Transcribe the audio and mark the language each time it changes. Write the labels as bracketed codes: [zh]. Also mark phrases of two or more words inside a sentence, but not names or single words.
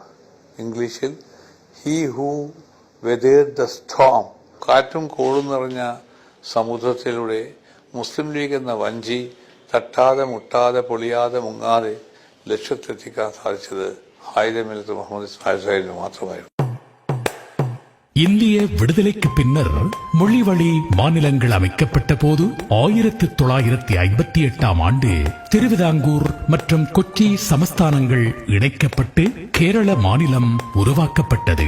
[ml] ഇംഗ്ലീഷിൽ [en] he who weathered the storm, [ml] കാറ്റും കോളും നിറഞ്ഞ സമുദ്രത്തിലൂടെ മുസ്ലിം ലീഗ് എന്ന വഞ്ചി തട്ടാതെ മുട്ടാതെ പൊളിയാതെ മുങ്ങാതെ ലക്ഷ്യത്തെത്തിക്കാൻ സാധിച്ചത് ഖായിദെ മില്ലത്ത് മുഹമ്മദ് ഇസ്മായിൽ സാഹിബിന് മാത്രമായിരുന്നു. [ta] இந்திய விடுதலைக்கு பின்னர் மொழிவழி மாநிலங்கள் அமைக்கப்பட்ட போது 1958ஆம் ஆண்டு திருவிதாங்கூர் மற்றும் கொச்சி சமஸ்தானங்கள் இணைக்கப்பட்டு கேரள மாநிலம் உருவாக்கப்பட்டது.